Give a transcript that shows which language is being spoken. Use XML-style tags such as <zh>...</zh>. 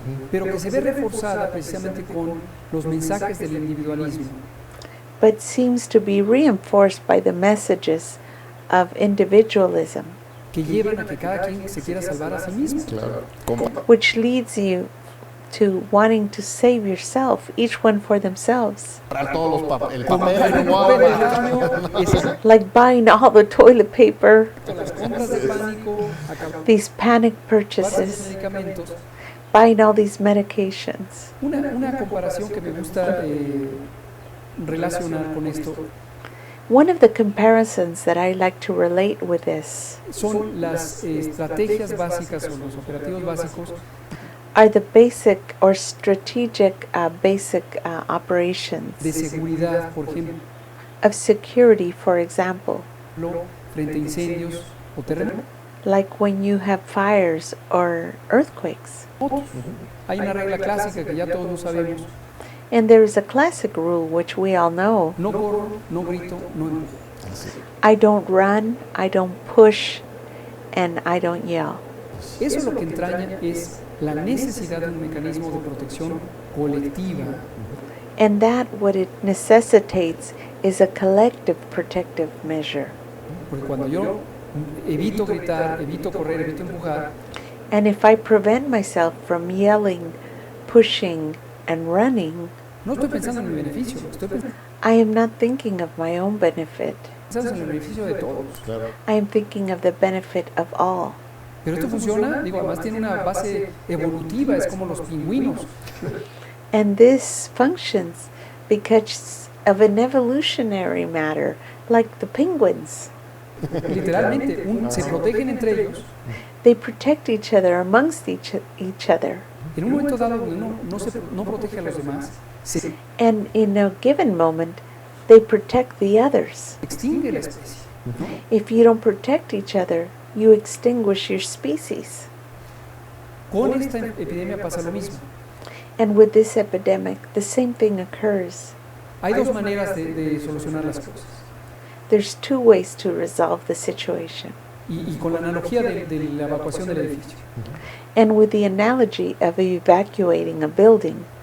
<es>pero que se ve reforzada precisamente con los mensajes del individualismo,</es> <en>but seems to be reinforced by the messages of individualism,</en> <es>que llevan a que cada quien se quiera salvar a sí mismo. Claro. Como</es> <en>which leads you to wanting to save yourself, each one for themselves,</en> <es>para todos los el Como papel, el papel del baño, esas</es> <en>like buying all the toilet paper,</en> <es>las compras de pánico, acabar</es> <en>these panic</en> <es>de</es> <en>purchases,</en> <es>medicamentos.</es> <en>buying all these medications.</en> <es>Una comparación que me gusta relacionar con esto</es> <en>One of the comparisons that I like to relate with this</en> <es>son las estrategias básicas o los operativos básicos</es> <en>are the basic or strategic basic operations</en> <es>de seguridad, por ejemplo,</es> <en>of security, for example,</en> <es>frente a incendios o terremotos.</es> <en>like when you have fires or earthquakes.</en> <es>Hay una regla clásica que ya todos lo sabemos:</es> <en>And there is a classic rule which we all know.</en> <es>no corro, no grito, no empujo.</es> <en>I don't run, I don't push, and I don't yell.</en> <es>Eso lo que entraña es la necesidad de un mecanismo de protección colectiva,</es> <en>And that what it necessitates is a collective protective measure.</en> <es>porque cuando yo evito gritar, evito correr, evito empujar,</es> <en>And if I prevent myself from yelling, pushing, and running,</en> <es>no estoy pensando en mi beneficio, estoy</es> <en>I am not thinking of my own benefit.</en> <es>pensando en el beneficio de todos. claro.</es> <en>I am thinking of the benefit of all.</en> <es>Pero esto funciona, digo, además tiene una base evolutiva, es como los pingüinos.</es> <en>And this functions because of an evolutionary matter, like the penguins.</en> <es>Literalmente, se protegen entre ellos.</es> <en>They protect each other amongst each other.</en> <es>En un momento dado donde uno no protege a los demás, se</es> <en>And in a given moment, they protect the others.</en> <es>extingue la especie. ¿no?</es> <en>If you don't protect each other, you extinguish your species.</en> <es>Con esta epidemia pasa lo mismo.</es> <en>And with this epidemic, the same thing occurs.</en> <es>Hay dos maneras de solucionar las cosas.</es> <en>There's two ways to resolve the situation.</en> <es>Y con la analogía de la evacuación del edificio.</es> <en>And with the analogy of evacuating a building,</en>